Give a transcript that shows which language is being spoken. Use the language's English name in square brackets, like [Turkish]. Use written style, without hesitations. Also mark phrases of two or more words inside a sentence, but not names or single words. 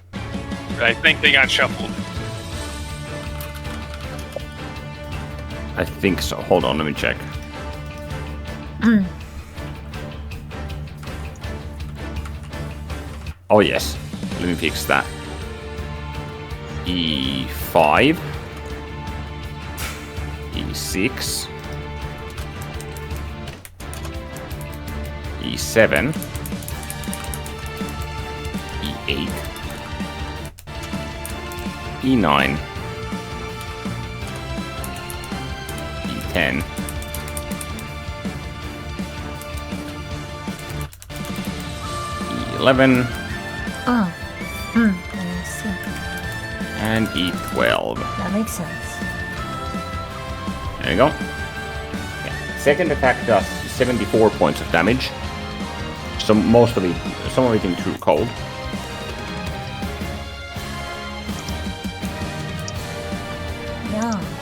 [English] But I think they got shuffled. I think so. Hold on, let me check. Oh yes, let me fix that. E5, E6, E7, E8, E9, E10, E11, Oh. I see. and E12. That makes sense. There you go. Yeah. Second attack does 74 points of damage. So most of it, some of it in true cold. Yeah.